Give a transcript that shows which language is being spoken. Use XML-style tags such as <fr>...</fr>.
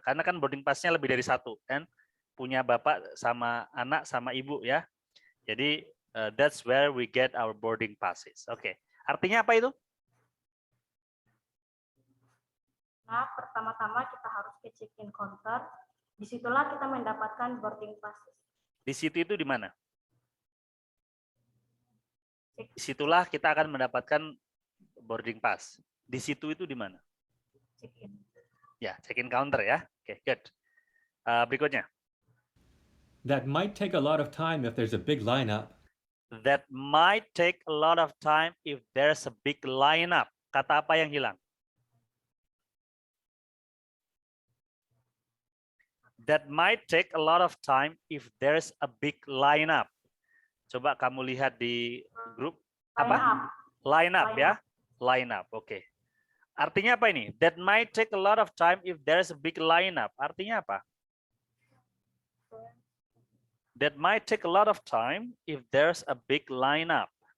<id>Karena kan boarding passnya lebih dari satu, kan? Punya bapak sama anak sama ibu ya.</id> <en>Jadi that's where we get our boarding passes.</en> <id>Oke. Artinya apa itu? Nah, pertama-tama kita harus ke check-in counter. Disitulah kita mendapatkan boarding passes. Di situ itu di mana? Disitulah kita akan mendapatkan boarding pass. Di situ itu di mana?</id> <en>Check-in.</en> <id>Ya, check-in counter ya. Oke, good. Berikutnya.</id> <en>That might take a lot of time if there's a big lineup. That might take a lot of time if there's a big lineup.</en> <id>Kata apa yang hilang?</id> <en>That might take a lot of time if there's a big lineup.</en> <id>Coba kamu lihat di grup apa? Lineup ya. Lineup, oke. Artinya apa ini?</id> <en>That might take a lot of time if there's a big lineup.</en> <id>Artinya apa?</id> <en>That might take a lot of time if there's a big lineup.</en>